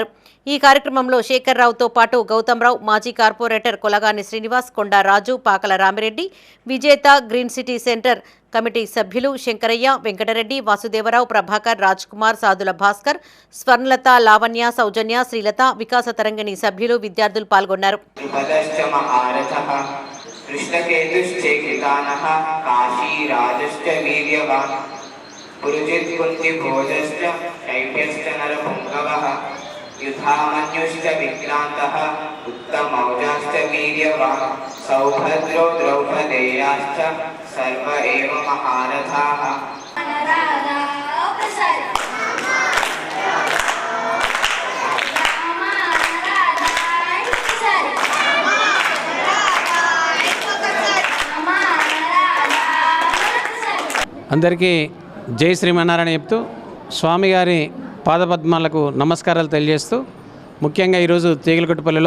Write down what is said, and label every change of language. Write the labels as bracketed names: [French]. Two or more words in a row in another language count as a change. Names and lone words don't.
[Telugu] ఈ కార్యక్రమంలో శేఖర్రావుతో పాటు గౌతమ్రావు, మాజీ కార్పొరేటర్ కొలగాని శ్రీనివాస్, కొండా రాజు, పాకల రామిరెడ్డి, విజేత, గ్రీన్ సిటీ సెంటర్ కమిటీ సభ్యులు శంకరయ్య, వెంకటరెడ్డి, వాసుదేవరావు, ప్రభాకర్, రాజ్ కుమార్, సాదుల భాస్కర్, స్వర్ణలత, లావణ్య, సౌజన్య, శ్రీలత, వికాస తరంగిణి సభ్యులు, విద్యార్థులు పాల్గొన్నారు. [Sanskrit] कृष्णकेतुश्चेकितानः काशीराजश्च वीर्यवान् पुरुजित्कुन्तिभोजश्च शैभ्यश्च नरपुङ्गवः युधामन्युश्च विक्रान्तः उत्तमौजाश्च वीर्यवान् सौभद्रो द्रौपदेयाश्च सर्व एव महारथाः. [Telugu] అందరికీ జై శ్రీమన్నారాయణ చెప్తూ స్వామిగారి పాదపద్మాలకు నమస్కారాలు తెలియజేస్తూ, ముఖ్యంగా ఈరోజు తీగలగుట్టపల్లిలో